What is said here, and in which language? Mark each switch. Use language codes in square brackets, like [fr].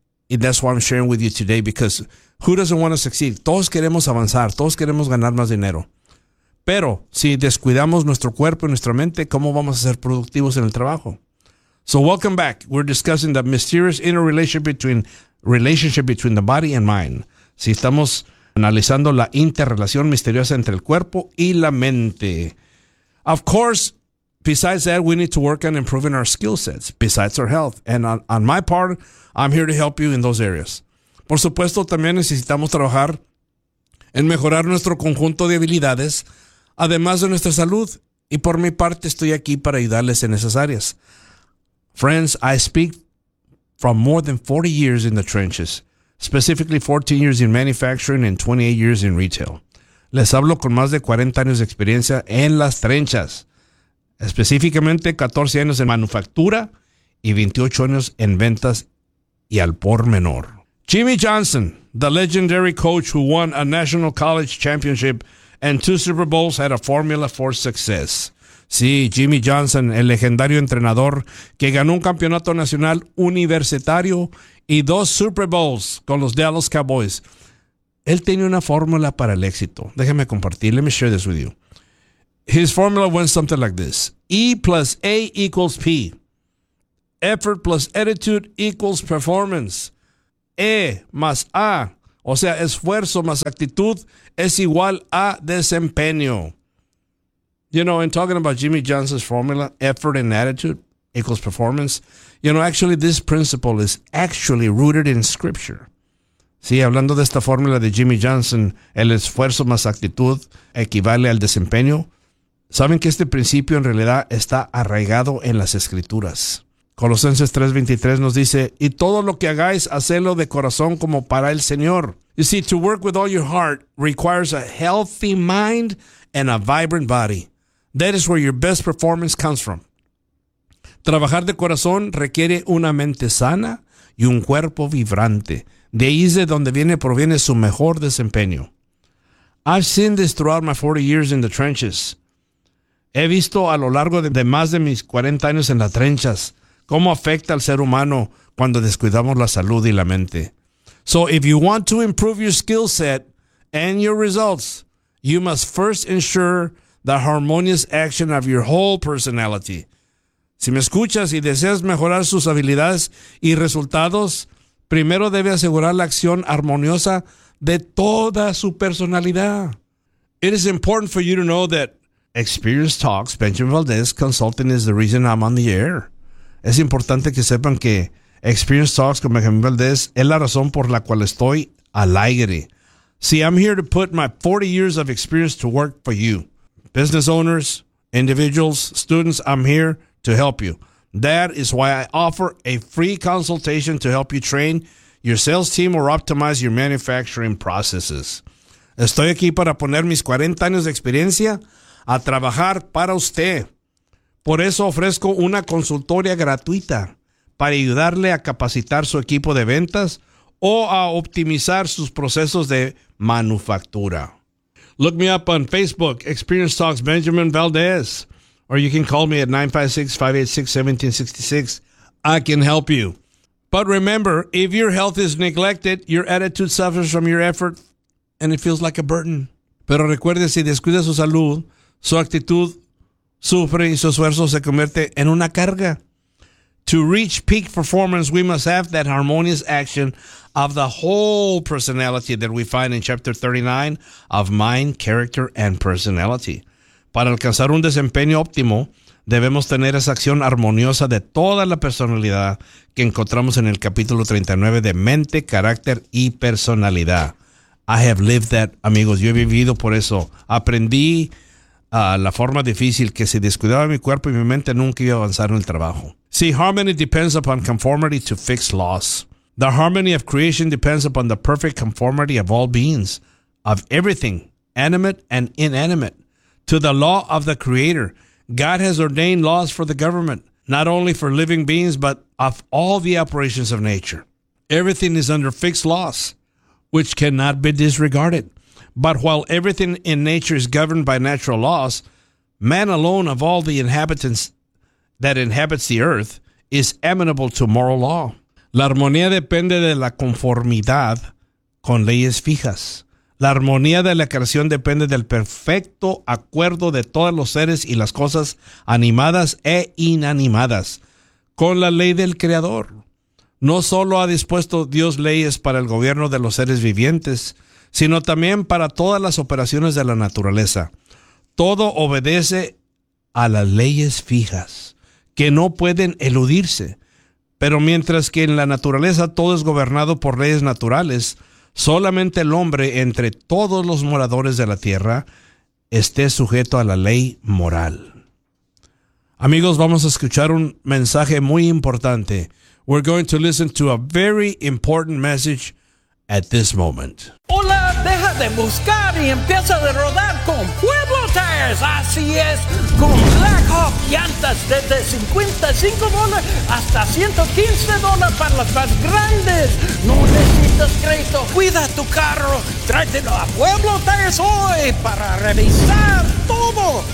[en] And that's why I'm sharing with you today, because who doesn't want to succeed? [es] Todos queremos avanzar, todos queremos ganar más dinero. Pero si descuidamos nuestro cuerpo y nuestra mente, ¿cómo vamos a ser productivos en el trabajo? [en] So welcome back. We're discussing the mysterious relationship between the body and mind. [es] Si estamos analizando la interrelación misteriosa entre el cuerpo y la mente. [en] Of course, besides that, we need to work on improving our skill sets, besides our health. And on my part, I'm here to help you in those areas. [es] Por supuesto, también necesitamos trabajar en mejorar nuestro conjunto de habilidades, además de nuestra salud. Y por mi parte, estoy aquí para ayudarles en esas áreas. [en] Friends, I speak from more than 40 years in the trenches, specifically 14 years in manufacturing and 28 years in retail. [es] Les hablo con más de 40 años de experiencia en las trenchas, específicamente 14 años en manufactura y 28 años en ventas y al por menor. [en] Jimmy Johnson, the legendary coach who won a national college championship and 2 Super Bowls, had a formula for success. [es] Sí, Jimmy Johnson, el legendario entrenador que ganó un campeonato nacional universitario y 2 Super Bowls con los Dallas Cowboys. Él tenía una fórmula para el éxito. Déjame compartir. [en] Let me share this with you. His formula went something like this. E plus A equals P. Effort plus attitude equals performance. [es] E más A, o sea, esfuerzo más actitud, es igual a desempeño. [en] You know, in talking about Jimmy Johnson's formula, effort and attitude equals performance. You know, actually, this principle is actually rooted in scripture. [es] Sí, hablando de esta fórmula de Jimmy Johnson, el esfuerzo más actitud equivale al desempeño. ¿Saben que este principio en realidad está arraigado en las escrituras? Colosenses 3:23 nos dice, y todo lo que hagáis, hacedlo de corazón como para el Señor. [en] You see, to work with all your heart requires a healthy mind and a vibrant body. That is where your best performance comes from. [es] Trabajar de corazón requiere una mente sana y un cuerpo vibrante. De ahí es de donde proviene su mejor desempeño. [en] I've seen this throughout my 40 years in the trenches. [es] He visto a lo largo de más de mis 40 años en las trenchas cómo afecta al ser humano cuando descuidamos la salud y la mente. [en] So if you want to improve your skill set and your results, you must first ensure the harmonious action of your whole personality. [es] Si me escuchas y deseas mejorar sus habilidades y resultados, primero debe asegurar la acción armoniosa de toda su personalidad. [en] It is important for you to know that Experience Talks, Benjamin Valdez Consulting, is the reason I'm on the air. [es] Es importante que sepan que Experience Talks con Benjamin Valdez es la razón por la cual estoy al aire. [en] See, I'm here to put my 40 years of experience to work for you. Business owners, individuals, students, I'm here to help you. That is why I offer a free consultation to help you train your sales team or optimize your manufacturing processes. [es] Estoy aquí para poner mis 40 años de experiencia a trabajar para usted. Por eso ofrezco una consultoría gratuita para ayudarle a capacitar su equipo de ventas o a optimizar sus procesos de manufactura. [en] Look me up on Facebook, Experience Talks Benjamin Valdez, or you can call me at 956-586-1766. I can help you. But remember, if your health is neglected, your attitude suffers from your effort and it feels like a burden. [es] Pero recuerde, si descuida su salud, su actitud sufre y su esfuerzo se convierte en una carga. [en] To reach peak performance, we must have that harmonious action of the whole personality that we find in chapter 39 of Mind, Character, and Personality. [es] Para alcanzar un desempeño óptimo, debemos tener esa acción armoniosa de toda la personalidad que encontramos en el capítulo 39 de Mente, Carácter y Personalidad. [en] I have lived that, [es] amigos. Yo he vivido por eso. Aprendí la forma difícil que si descuidaba mi cuerpo y mi mente nunca iba a avanzar en el trabajo. [en] See, harmony depends upon conformity to fixed laws. The harmony of creation depends upon the perfect conformity of all beings, of everything, animate and inanimate, to the law of the Creator. God has ordained laws for the government, not only for living beings, but of all the operations of nature. Everything is under fixed laws, which cannot be disregarded. But while everything in nature is governed by natural laws, man alone of all the inhabitants that inhabits the earth is amenable to moral law. [es] La armonía depende de la conformidad con leyes fijas. La armonía de la creación depende del perfecto acuerdo de todos los seres y las cosas animadas e inanimadas con la ley del Creador. No solo ha dispuesto Dios leyes para el gobierno de los seres vivientes, sino también para todas las operaciones de la naturaleza. Todo obedece a las leyes fijas, que no pueden eludirse. Pero mientras que en la naturaleza todo es gobernado por leyes naturales, solamente el hombre, entre todos los moradores de la tierra, esté sujeto a la ley moral. Amigos, vamos a escuchar un mensaje muy importante. [en] We're going to listen to a very important message at this moment. [es] Hola, deja de buscar y empieza a rodar con Pueblo Tires. Así es, con Blackhawk llantas desde $55 hasta $115 para las más grandes. No necesitas crédito, cuida tu carro. Tráetelo a Pueblo Tires hoy para revisar todo.